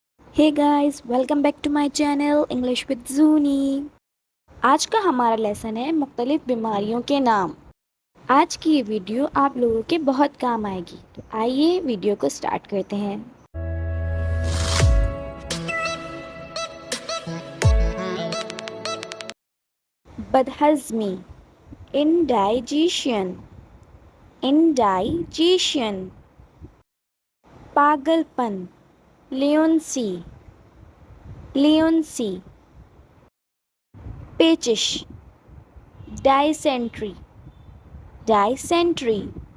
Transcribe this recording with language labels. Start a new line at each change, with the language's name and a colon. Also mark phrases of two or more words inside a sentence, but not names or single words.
English: Hey guys, welcome back to my channel English with Zuni.
Urdu: آج کا ہمارا لیسن ہے مختلف بیماریوں کے نام. آج کی یہ ویڈیو آپ لوگوں کے بہت کام آئے گی، تو آئیے ویڈیو کو اسٹارٹ کرتے ہیں. बदहज़मी,
English: indigestion, indigestion। पागलपन, lunacy, lunacy। पेचिश, dysentery, dysentery।